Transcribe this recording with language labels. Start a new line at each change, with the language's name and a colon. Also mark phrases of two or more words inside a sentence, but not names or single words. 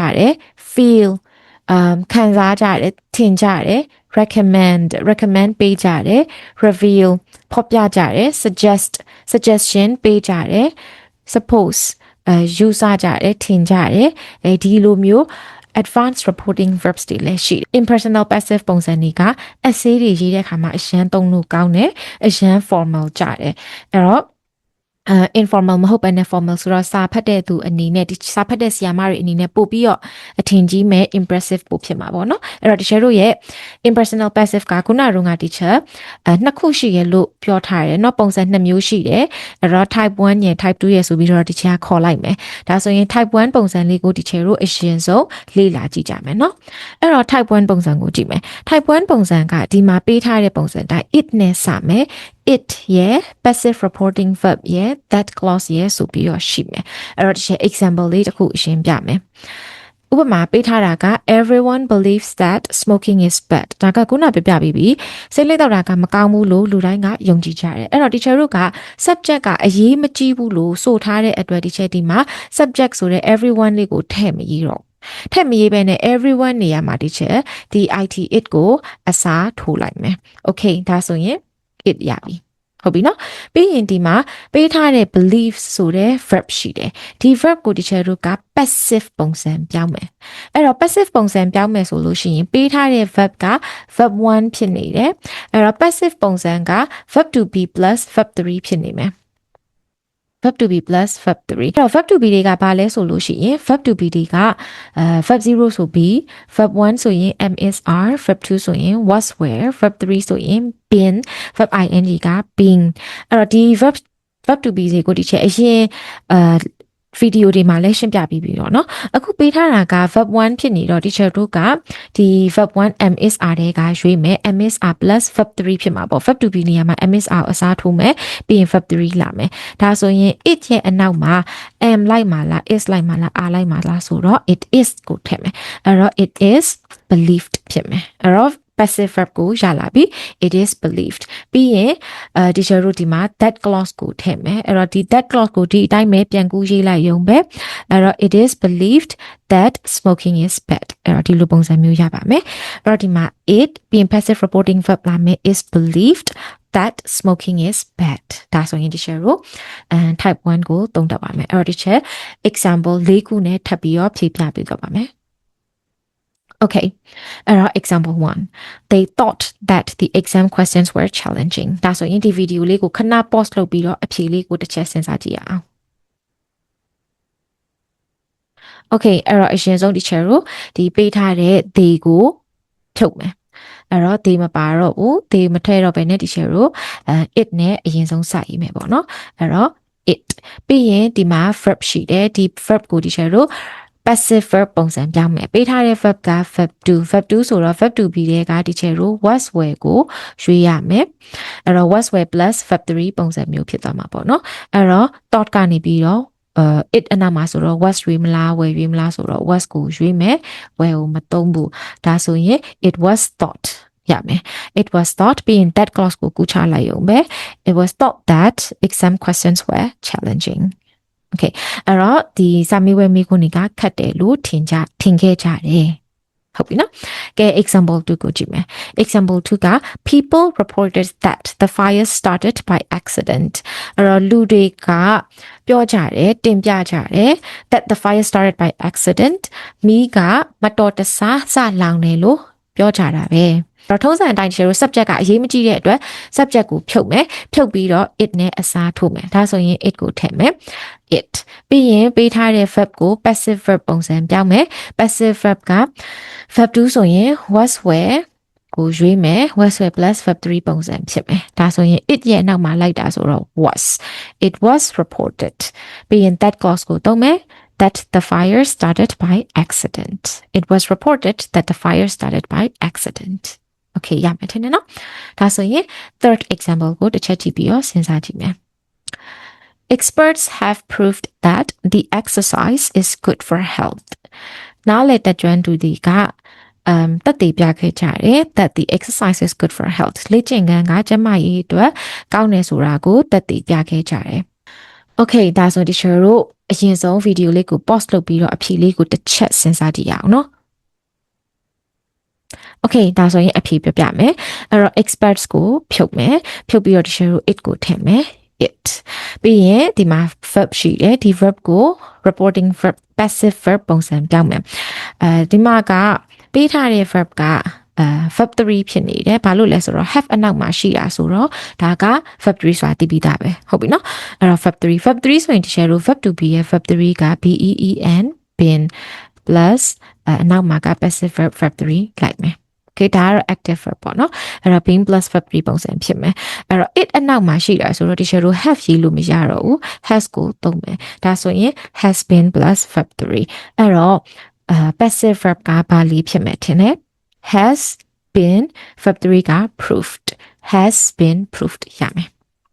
Burmese: တယ် feel ခံစားကြတယ်ထင်ကြတယ် recommend ပေးကြတယ် reveal ဖော်ပြကြတယ် suggestion ပေးကြတယ် suppose ယူဆကြတယ်ထင်ကြတယ်ဒီလိုမျိုး
English: advanced reporting verbs
Burmese: တွေ လည်းရှိတယ်
English: impersonal passive
Burmese: ပုံစံတွေက essay တွေရေးတဲ့အခါမှာအရန်သုံးလို့ကောင်းတယ်အရန် formal ကြတယ်အဲ့တော့informal မဟုတ်ဘဲ နဲ့ formal ဆိုတော့စာဖတ်တဲ့သူအနေနဲ့ဒီစာဖတ်တဲ့ဆရာမတွေအနေနဲ့ပို့ပြီးတော့အထင်ကြီးမဲ့ impressive ပို့ဖြစ်မှာပေါ့နော်အဲ့တော့တချို့တို့ရဲ့
English: impersonal passive
Burmese: ကခုနက teacher နှစ်ခုရှိရလို့ပြောထားတယ်เนาะပုံစံနှစ်မျိုးရှိတယ်အဲ့တော့ type 1ရယ် type 2ရယ်ဆိုပြီးတော့ teacher ခေါ်လိုက်မယ်ဒါဆိုရင် type 1ပုံစံလေးကို teacher တို့အရင်ဆုံးလေ့လာကြည့်ကြမယ်เนาะအဲ့တော့ type 1ပုံစံကိုကြည့်မယ် type 1ပုံစံကဒီမှာပေးထားတဲ့ပုံစံတိုင်း it နဲ့စမယ် it ရဲ့
English: passive reporting verb
Burmese: ရဲ့
English: that clause
Burmese: ရဲ့ဆိုပြီးတော့ရှိမယ်အဲ့တော့ဒီချက် example လေးတစ်ခုအရှင်းပြမယ်ဥပမာပေးထားတာက
English: everyone believes that smoking is bad
Burmese: ဒါကခုနပြပြပြီးပြီစိတ်လေးတော့တာကမကောင်းဘူးလို့လူတိုင်းကယုံကြည်ကြတယ်အဲ့တော့ teacher တို့က subject ကအရေးမကြီးဘူးလို့ဆိုထားတဲ့အတွက် teacher ဒီမှာ subject ဆိုတဲ့ everyone လေးကိုထည့်မရေးတော့ထက်မရေးပဲနဲ့ everyone နေရာမှာဒီချက်ဒီ it it ကိုအစားထိုးလိုက်မယ် okay ဒါဆိုရင် it ရပြီဟုတ်ပြီနော်ပြီးရင်ဒီမှာပေးထားတဲ့ belief ဆိုတဲ့ verb ရှိတယ်ဒီ verb ကို teacher တို့က passive ပုံစံပြောင်းမယ်အဲ့တော့ passive ပုံစံပြောင်းမယ်ဆိုလို့ရှိရင်ပေးထားတဲ့ verb က verb 1ဖြစ်နေတယ်အဲ့တော့ passive ပုံစံက
English: verb to be plus verb 3
Burmese: ဖြစ်နေမယ်
English: verb to be plus verb 3
Burmese: အဲ့တော့
English: verb to be
Burmese: တွေကဘာလဲဆိုလို့ရှိရင်
English: verb to be
Burmese: တွေက verb 0ဆို
English: be verb 1
Burmese: ဆိုရင်
English: am is are verb 2
Burmese: ဆိုရင်
English: was were verb 3
Burmese: ဆိုရင်
English: been verb ing
Burmese: က being အဲ့တော့ဒီ
English: verb to be
Burmese: တွေကိုဒီချက်အရင်ဗီဒီယိုတွေမှာလည်းရှင်းပြပြီးပြီတော့เนาะအခု ပေးထားတာက verb 1ဖြစ်နေတော့ teacher တို့ကဒီ
English: verb 1 am is are
Burmese: တွေကရွေးမယ်
English: am is are plus verb 3
Burmese: ဖြစ်မှာပေါ့
English: verb to be
Burmese: နေရာမှာ
English: am is are
Burmese: အစားထိုးမယ်ပြီးရင် verb 3လာမယ်ဒါဆိုရင် it ရဲ့အနောက်မှာ am လိုက်မှာလား is လိုက်မှာလား are လိုက်မှာလားဆိုတော့
English: it is
Burmese: ကိုထည့်မယ်အဲ့တော့
English: it is believed
Burmese: ဖြစ်မယ်အဲ့တော့
English: passive verb
Burmese: ကိုရလာပြီ
English: it is believed
Burmese: ပြီးရင်teacher တို့ဒီမှာ
English: that clause
Burmese: ကိုထည့်မယ်အဲ့တော့ဒီ
English: that clause
Burmese: ကိုဒီအတိုင်းပဲပြန်ကူးရေးလိုက်ရုံပဲအဲ့တော့
English: it is believed that smoking is bad
Burmese: အဲ့တော့ဒီလိုပုံစံမျိုးရပါမယ်အဲ့တော့ဒီမှာ it ပြီးရင်
English: passive reporting verb
Burmese: လာမယ်
English: is believed that smoking is bad
Burmese: ဒါဆိုရင် teacher တို့type 1ကိုသုံးတတ်ပါမယ်အဲ့တော့ teacher example ၄ခုနဲ့ထပ်ပြီးတော့ဖြည့်ပြပေးတော့ပါမယ်
English: Okay, example 1. They thought that the exam questions were challenging.
Burmese: ဒါဆိုရင်ဒီ video လေးကိုခဏ pause လုပ်ပြီးတော့အဖြေလေးကိုတစ်ချက်စဉ်းစားကြည့်ရအောင် Okay, အဲ့တော့အရင်ဆုံး teacher တို့ဒီပေးထားတဲ့ they ကိုဖြုတ်မယ်အဲ့တော့ they မပါတော့ဘူး they မထည့်တော့ဘဲနဲ့ teacher တို့ it နဲ့အရင်ဆုံးစရေးမယ်ပေါ့နော်အဲ့တော့ it ပြီးရင်ဒီမှာ verb ရှိတယ်ဒီ verb ကို teacher တို့
English: passive verb
Burmese: ပုံစံပြောင်းမယ်ပေးထားတဲ့ verb က verb 2ဆိုတော့ verb 2 ပြီးတဲ့က teacher တို့
English: was were
Burmese: ကိုရွေးရမယ်အဲ့တော့
English: was were plus verb 3
Burmese: ပုံစံမျိုးဖြစ်သွားမှာပေါ့နော်အဲ့တော့ thought ကနေပြီးတော့it အနာမှာဆိုတော့ was ရွေးမလား were ရွေးမလားဆိုတော့ was ကိုရွေးမယ် were ကိုမသုံးဘူးဒါဆိုရင်
English: it was
Burmese: thought ရမယ်
English: it was thought
Burmese: ပြီးရင်
English: that clause
Burmese: ကိုကူးချလိုက်ရုံပဲ
English: it was thought that exam questions were challenging
Burmese: Okay အဲ့တော့ဒီစာမေးပွဲမိခွန်းတွေကခက်တယ်လို့ထင်ခဲ့ကြတယ်ဟုတ်ပြီနော်ကဲ example 2ကိုကြ ည့်မယ် example 2က
English: people reported that the fire started by accident
Burmese: အဲ့တော့လူတွေကပြောကြတယ်တင်ပြကြတယ်
English: that the fire started by accident
Burmese: မီးကမတော်တ ဆစလောင်တယ်လို့ပြောကြတာပဲတော့ထုံးစံအတိုင်း
English: share subject
Burmese: ကအရေးမကြီးတဲ့အတွက် subject ကိုဖြုတ်မယ်ဖြုတ်ပြီးတော့ it နဲ့အစားထိုးမယ်ဒါဆိုရင် it ကိုထည့်မယ် it ပြီးရင်ပေးထားတဲ့ verb ကို
English: passive verb
Burmese: ပုံစံပြောင်းမယ်
English: passive verb
Burmese: က verb 2ဆိုရင်
English: was were
Burmese: ကိုရွေးမယ်
English: was were plus verb 3
Burmese: ပုံစံဖြစ်မယ်ဒါဆိုရင် it ရဲ့နောက်မှာလိုက်တာဆိုတော့
English: was it was reported
Burmese: ပြီးရင်
English: that clause
Burmese: ကိုသုံးမယ်
English: that the fire started by accident. It was reported that the fire started by accident.
Burmese: Okay, ရမယ်ထင်တယ်နော်ဒါဆိုရင်
English: third example
Burmese: ကိုတစ်ချက်ကြည့်ပြီးတော့စဉ်းစားကြည့်မယ်
English: Experts have proved that the exercise is good for health.
Burmese: နားလည်တတ်ကျွမ်းသူတွေကတက်တည်ပြခဲ့ကြတယ်
English: that the exercise is good for health
Burmese: လေ့ကျင့်ခန်းကကျန်းမာရေးအတွက်ကောင်းတယ်ဆိုတာကိုတက်တည်ပြခဲ့ကြတယ် Okay ဒါဆို teacher တို့အရင်ဆုံး video လေးကို pause လုပ်ပြီးတော့အဖြေလေးကိုတစ်ချက်စဉ်းစားကြည့်ရအောင်နော် Okay ဒါဆိုရင်အဖြေပြပြမယ်အဲ့တော့ experts ကိုဖြုတ်မယ်ဖြုတ်ပြီးတော့ teacher တို့ it ကိုထည့်မယ် it ပြီးရင်ဒီမှာ verb ရှိတယ်ဒီ verb ကို
English: reporting verb passive verb
Burmese: ပုံစံ ပြောင်းမယ်ဒီမှာကပေးထားတဲ့ verb ကverb 3ဖြစ်နေတယ်ဘာလို့လဲဆိုတော့ have အနောက်မှာရှိတာဆိုတော့ဒါက verb 3ဆိုတာသိပြီး သားပဲဟုတ်ပြီနော်အဲ့တော့ verb 3ဆိုရင် teacher တို့
English: verb to be
Burmese: ရဲ့ verb 3က
English: been been plus
Burmese: အနောက်မှာက
English: passive verb 3
Burmese: လိုက်မယ်Okay ဒါကတော့
English: active verb
Burmese: ပေါ့နော်အဲ့တော့
English: being plus verb 3
Burmese: ပုံစံဖြစ်မယ်အဲ့တော့ it အနောက်မှာရှိတာဆိုတော့ teacher တို့ have ရေးလို့မရတော့ဘူး has ကိုသုံးမယ်ဒါဆိုရင်
English: has been plus verb 3
Burmese: အဲ့တော့
English: passive verb
Burmese: ကဘာလေးဖြစ်မယ်ထင်လဲ
English: has been verb 3
Burmese: က
English: proved has been proved
Burmese: ရမယ်